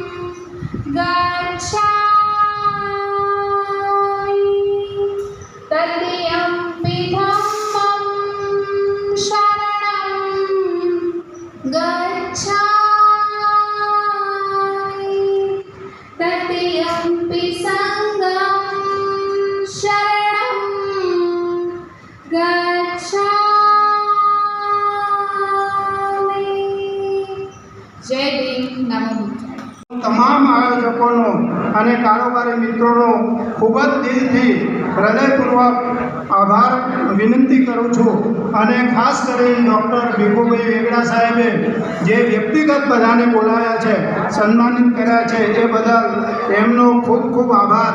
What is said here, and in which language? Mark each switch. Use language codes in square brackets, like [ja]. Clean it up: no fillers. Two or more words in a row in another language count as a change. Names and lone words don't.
[pi] गच्छामि तृतीयम्पि धम्मं शरणं गच्छामि तृतीयम्पि संघं शरणं गच्छामि। जय भीम, नमो बुद्धाय। [gu] તમામ આયોજકોનો અને કારોબારી મિત્રોનો ખૂબ જ દિલથી હૃદયપૂર્વક આભાર વિનંતી કરું છું અને ખાસ કરીને ડૉક્ટર ભીખુભાઈ વેગડા સાહેબે જે વ્યક્તિગત બધાને બોલાવ્યા છે, સન્માનિત કર્યા છે એ બદલ એમનો ખૂબ ખૂબ આભાર।